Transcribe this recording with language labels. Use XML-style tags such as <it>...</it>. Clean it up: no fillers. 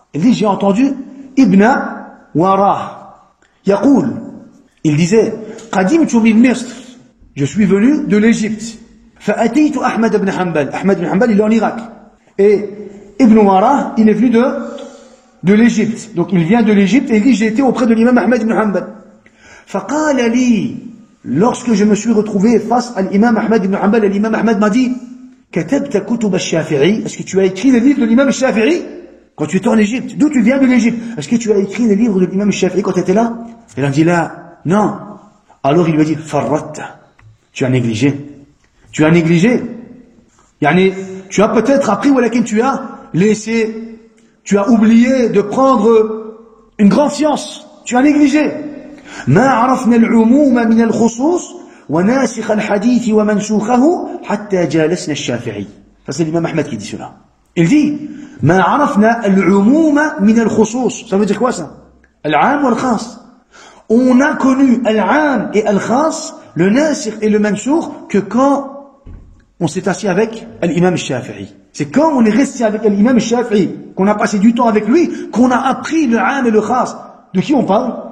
<fr>Il dit, j'ai entendu Ibn Warah.</fr> <ar>يقول,</ar> <fr>il disait,</fr> <ar>قدمت من مصر.</ar> <fr>Je suis venu de l'Égypte.</fr> <ar>فأتيت أحمد بن حنبل.</ar> <fr>Ahmed ibn Hanbal, il est en Irak. Et Ibn Warah, il est venu de l'Égypte. Donc il vient de l'Égypte et il dit, j'ai été auprès de l'imam Ahmed ibn Hanbal.</fr> <ar>فقال لي,</ar> <fr>lorsque je me suis retrouvé face à l'imam Ahmed ibn Hanbal, l'imam Ahmed m'a dit,</fr> <ar>كتبت كتب الشافعي.</ar> <fr>Est-ce que tu as écrit les livres de l'imam Shafi'i quand tu étais en Égypte? D'où tu viens de l'Égypte? Est-ce que tu as écrit les livres de l'imam Shafi'i quand tu étais là? Il a dit là, non. Alors il lui a dit, farratta. Tu as négligé. Tu as négligé. Yani, tu as peut-être appris, walakin tu as laissé, tu as oublié de prendre une grande science. Tu as négligé.</fr> <ar>ما عرفنا العموم من الخصوص وناسخ الحديث ومنسوخه حتى جالسنا الشافعي.</ar> <fr>Ça c'est l'imam Ahmed qui dit cela. Il dit</fr> <ar>ما عرفنا العموم من الخصوص.</ar> <fr>Ça veut dire quoi ça?</fr> <ar>العام والخاص.</ar> <fr>On a connu العام et الخاص, le nasikh et le mansoukh, que quand on s'est assis avec l'imam Shafi'i. C'est quand on est resté avec l'imam Shafi'i, qu'on a passé du temps avec lui, qu'on a appris le 'am et le khas. De qui on parle?</fr>